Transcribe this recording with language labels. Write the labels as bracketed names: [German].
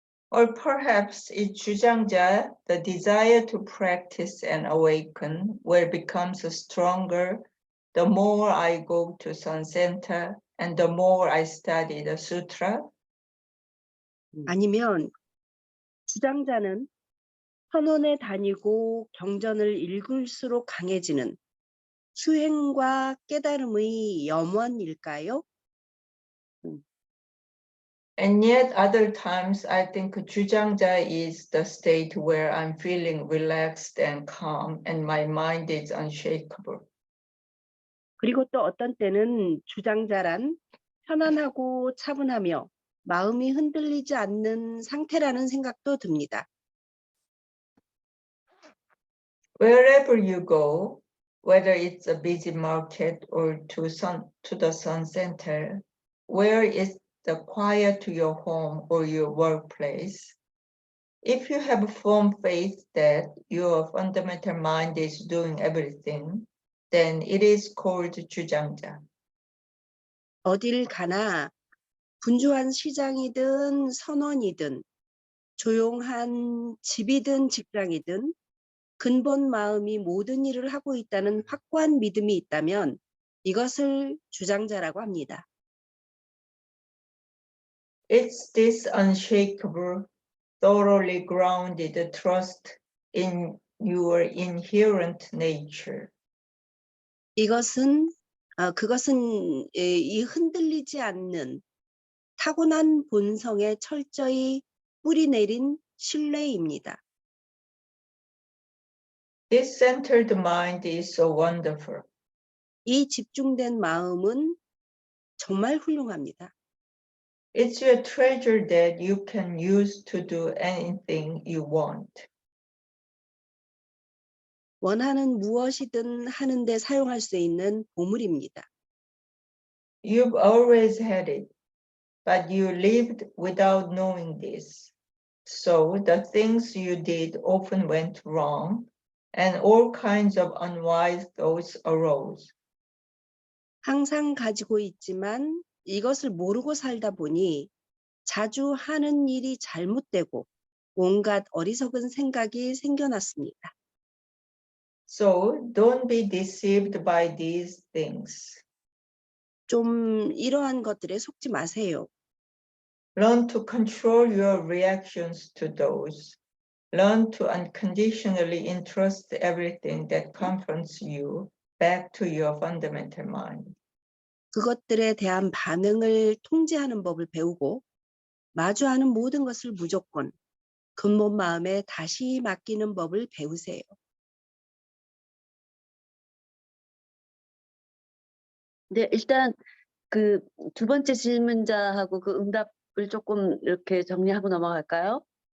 [English] Or perhaps 이 주장자, the desire to practice and awaken, will becomes stronger the more I go to Sun Center and the more I study the sutra. [Korean] 아니면 주장자는 선원에 다니고 경전을 읽을수록 강해지는 수행과 깨달음의 염원일까요? [English] And yet other times I think 주장자 is the state where I'm feeling relaxed and calm and my mind is unshakable. [Korean] 그리고 또 어떤 때는 주장자란 편안하고 차분하며 마음이 흔들리지 않는 상태라는 생각도 듭니다. [English] Wherever you go, whether it's a busy market or to the Sun Center, where is the quiet to your home or your workplace, if you have firm faith that your fundamental mind is doing everything, then it is called 주장자. [Korean] 어딜 가나 분주한 시장이든 선원이든 조용한 집이든 직장이든 근본 마음이 모든 일을 하고 있다는 확고한 믿음이 있다면 이것을 주장자라고 합니다. [English] It's this unshakable, thoroughly grounded trust in your inherent nature. [Korean] 그것은 이 흔들리지 않는 타고난 본성에 철저히 뿌리 내린 신뢰입니다. [English] This centered mind is so wonderful. [Korean] 이 집중된 마음은 정말 훌륭합니다. [English] It's your treasure that you can use to do anything you want. [Korean] 원하는 무엇이든 하는데 사용할 수 있는 보물입니다. [English] You've always had it, but you lived without knowing this. So the things you did often went wrong, and all kinds of unwise thoughts arose. [Korean] 항상 가지고 있지만 이것을 모르고 살다 보니 자주 하는 일이 잘못되고 온갖 어리석은 생각이 생겨났습니다. [English] So don't be deceived by these things. [Korean] 좀 이러한 것들에 속지 마세요. [English] Learn to control your reactions to those. Learn to unconditionally entrust everything that confronts you back to your fundamental mind. [Korean] 그것들에 대한 반응을 통제하는 법을 배우고 마주하는 모든 것을 무조건 근본 마음에 다시 맡기는 법을 배우세요. 네, 일단 그 두 번째 질문자하고 그 응답을 조금 이렇게 정리하고 넘어갈까요?